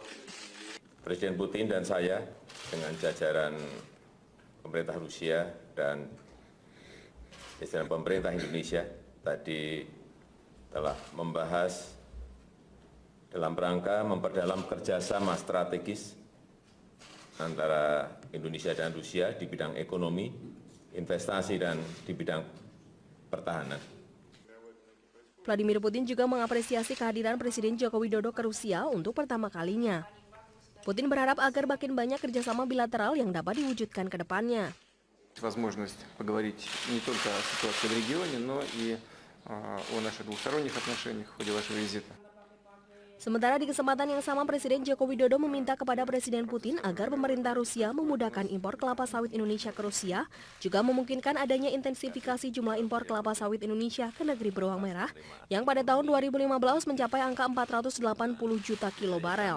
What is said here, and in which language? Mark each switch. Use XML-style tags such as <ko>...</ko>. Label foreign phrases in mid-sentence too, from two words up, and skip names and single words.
<id>Presiden Putin dan saya dengan jajaran pemerintah Rusia dan jajaran pemerintah Indonesia tadi telah membahas dalam rangka memperdalam kerjasama strategis antara Indonesia dan Rusia di bidang ekonomi, investasi, dan di bidang pertahanan. Vladimir Putin juga mengapresiasi kehadiran Presiden Joko Widodo ke Rusia untuk pertama kalinya. Putin berharap agar makin banyak kerjasama bilateral yang dapat diwujudkan ke depannya.</id> <ru>Возможность поговорить не только о ситуации в регионе, но и о наших двусторонних отношениях в ходе вашего визита.</ru> <id>Sementara di kesempatan yang sama, Presiden Joko Widodo meminta kepada Presiden Putin agar pemerintah Rusia memudahkan impor kelapa sawit Indonesia ke Rusia, juga memungkinkan adanya intensifikasi jumlah impor kelapa sawit Indonesia ke negeri beruang merah, yang pada tahun 2015 mencapai angka 480 juta kilo barel.</id>